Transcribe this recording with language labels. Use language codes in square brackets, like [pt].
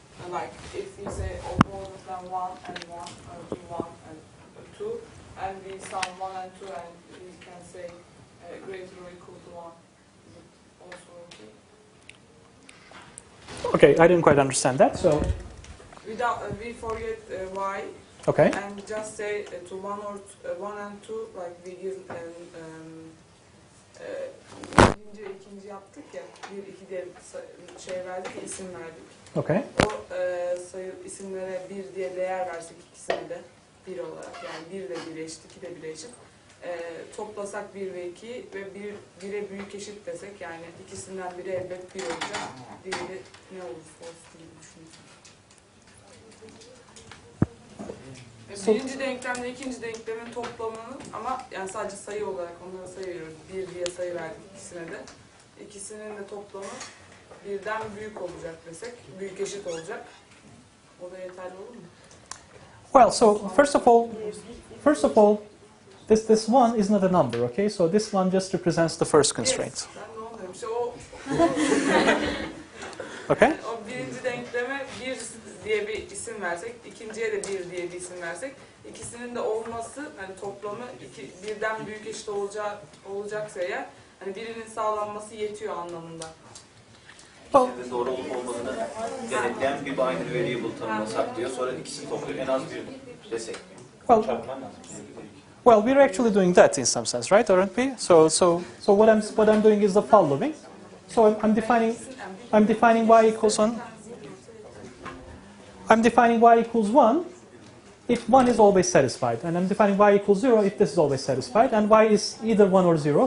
[en] Like if we say more than 1 and 1, or 1 and 2, and we sum 1 and 2, and we can say greater or equal to 1. Is it also okay? Okay, I didn't quite understand that. So without we forget y. Okay. And just say to 1 or 1 and 2, like we give [tr] birinci, ikinci yaptık ya, 1, 2 diye şey verdik, isim verdik. [en] Okay. [tr] O sayı isimlere 1 diye değer versek ikisine de 1 olarak, yani 1 ve 1 eşit, 2 de 1 eşit. Toplasak 1 ve 2 ve 1'e büyük eşit desek, yani ikisinden biri elbet 1 olacak, diğeri ne olursa olsun gibi düşünüyorum. Birinci denklemle ikinci denklemin toplamının, ama yani sadece sayı olarak onlara sayı veriyoruz. 1 diye sayı verdik ikisine de. İkisinin de toplamı birden büyük olacak desek, büyük eşit olacak. O da yeterli olur mu? [en] Well, so first of all, this one is not a number, okay? So this one just represents the first constraint. [tr] Yes, ben de anlıyorum. İşte o [en] Okay? [tr] o birinci denkleme 1 diye bir isim versek, ikinciye de 1 diye bir isim versek, ikisinin de olması, hani toplamı birden büyük eşit olacaksa eğer, hani birinin sağlanması yetiyor anlamında. [en] Well, [tr] İkisinin de doğru olup olmadığını denetleyen bir binary variable tanımlasak diyor. Sonra ikisini topluyor en az bir desek. [en] well, [tr] Çarpman lazım. [en] well, we're actually doing that in some sense, right, aren't we? So what I'm doing is the following. So I'm defining y equals 1. I'm defining y equals 1 if 1 is always satisfied, and I'm defining y equals 0 if this is always satisfied, and y is either 1 or 0.